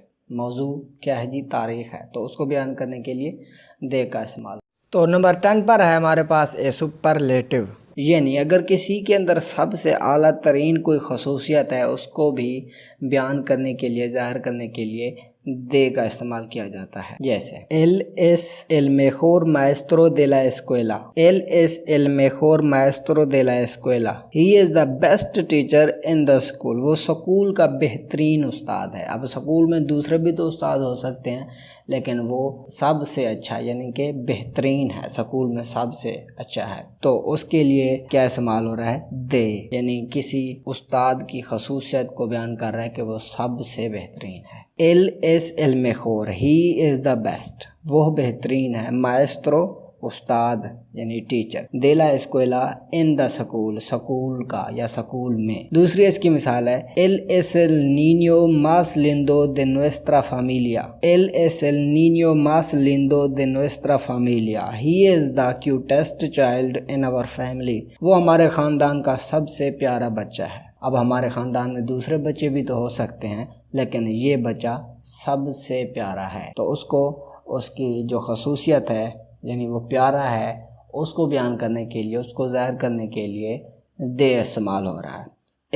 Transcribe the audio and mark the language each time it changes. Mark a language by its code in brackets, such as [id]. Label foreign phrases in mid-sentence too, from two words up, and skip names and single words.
[ur] موضوع کیا ہے جی، تاریخ ہے، تو اس کو بیان کرنے کے لیے de کا استعمال. تو نمبر 10 پر ہے ہمارے پاس [en] a superlative, [ur] یعنی اگر کسی کے اندر سب سے اعلیٰ ترین کوئی خصوصیت ہے اس کو بھی بیان کرنے کے لیے، ظاہر کرنے کے لیے de کا استعمال کیا جاتا ہے. [es] जैसे él es el mejor maestro de la escuela, él es el mejor maestro de la escuela, [en] he is the best teacher in the school, [ur] وہ اسکول کا بہترین استاد ہے. اب اسکول میں دوسرے بھی تو استاد ہو سکتے ہیں، لیکن وہ سب سے اچھا یعنی کہ بہترین ہے، اسکول میں سب سے اچھا ہے. تو اس کے لیے کیا استعمال ہو رہا ہے، de، یعنی کسی استاد کی خصوصیت کو بیان کر رہا ہے کہ وہ سب سے بہترین ہے. [es] él es el mejor, [en] he is the best, [ur] وہ بہترین ہے. maestro استاد یعنی ٹیچر, [es] de la escuela [en] in the school, [ur] اسکول کا یا اسکول میں. دوسری اس کی مثال ہے [es] él es el niño más lindo de nuestra familia, él es el niño más lindo de nuestra familia, [en] he is the cutest child in our family, [ur] وہ ہمارے خاندان کا سب سے پیارا بچہ ہے. اب ہمارے خاندان میں دوسرے بچے بھی تو ہو سکتے ہیں، لیکن یہ بچہ سب سے پیارا ہے. تو اس کو اس کی جو خصوصیت ہے یعنی وہ پیارا ہے، اس کو بیان کرنے کے لیے، اس کو ظاہر کرنے کے لیے de استعمال ہو رہا ہے.